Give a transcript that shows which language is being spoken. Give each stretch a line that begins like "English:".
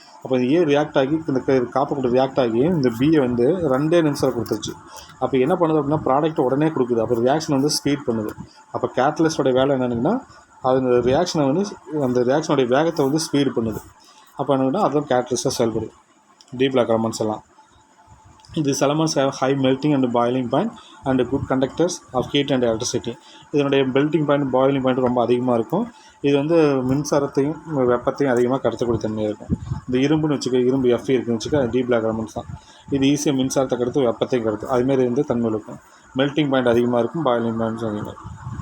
Tamil: அப்போ இந்த ஏ ரியாக்ட் ஆகி இந்த காப்பர் கூட ரியாக்ட் ஆகி இந்த பியை வந்து 2 நிமிஷத்தில் கொடுத்துருச்சு. அப்போ என்ன பண்ணுது அப்படின்னா ப்ராடக்ட்டை உடனே கொடுக்குது. அப்போ ரியாக்ஷன் வந்து ஸ்பீட் பண்ணுது. அப்போ கேட்டலிஸ்டோட வேலை என்னென்னா அந்த ரியாக்ஷனை வந்து அந்த ரியாக்ஷனுடைய வேகத்தை வந்து ஸ்பீடு பண்ணுது. அப்போ என்னன்னா அதுதான் கேட்டலிஸ்ட்டாக செயல்படுது டீப் பிளாக் எலமெண்ட்ஸ் எல்லாம்.
English: These elements have high melting and boiling point and good conductors of heat and electricity.
Tamil: இதனுடைய மெல்ட்டிங் பாயிண்ட், பாயிலிங் பாயிண்ட் ரொம்ப அதிகமாக இருக்கும். இது வந்து மின்சாரத்தையும் வெப்பத்தையும் அதிகமாக கடத்தக்கூடிய தன்மையாக இருக்கும். இந்த இரும்புன்னு வச்சுக்க, இரும்பு Fe இருக்குன்னு வச்சுக்க, டீப் பிளாக் எலமெண்ட்ஸ் தான். இது ஈஸியாக மின்சாரத்தை கடத்து வெப்பத்தையும் கடத்தும். அதுமாரி வந்து தன்மை இருக்கும். மெல்ட்டிங் பாயிண்ட் அதிகமாக இருக்கும், பாயிலிங் பாயிண்ட்ஸ் அதிகமாக இருக்கும்.